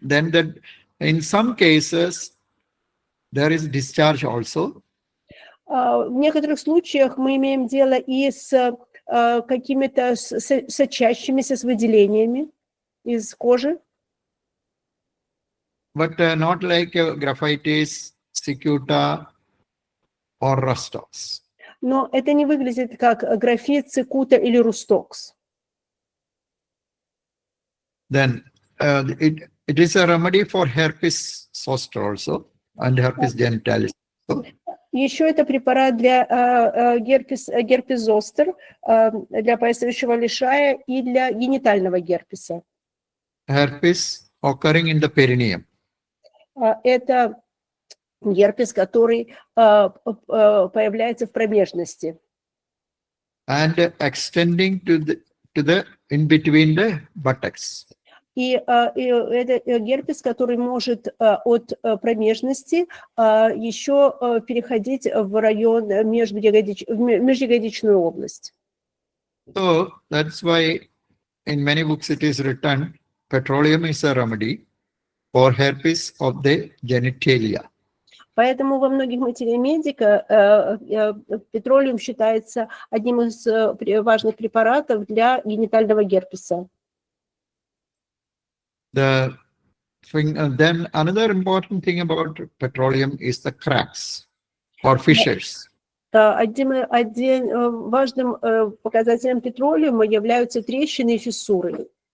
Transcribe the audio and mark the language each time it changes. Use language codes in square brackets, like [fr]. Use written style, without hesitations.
[en] Then in some cases there is discharge also. [ru] В некоторых случаях мы имеем дело и с какими-то сочащимися, с выделениями из кожи. [en] But not like graphitis, cicuta or rustox. [ru] Но это не выглядит как графит, цикута или рустокс. [en] Then it is a remedy for herpes zoster also and herpes genitalis. [ru] Еще это препарат для герпес зостер, для поясывающего лишая и для генитального герпеса. [en] Herpes occurring in the perineum. [ru] Это герпес, который появляется в промежности. [en] And extending to the in between the buttocks. [ru] И это герпес, который может от промежности еще переходить в район межягодичную область. [en] So that's why in many books it is written, petroleum is a remedy for herpes of the genitalia. [ru] Поэтому во многих материях медика петролиум считается одним из важных препаратов для генитального герпеса. [en] Then another important thing about petroleum is the cracks or fissures. [ru] Один важным показателем петролиума являются трещины и фиссуры.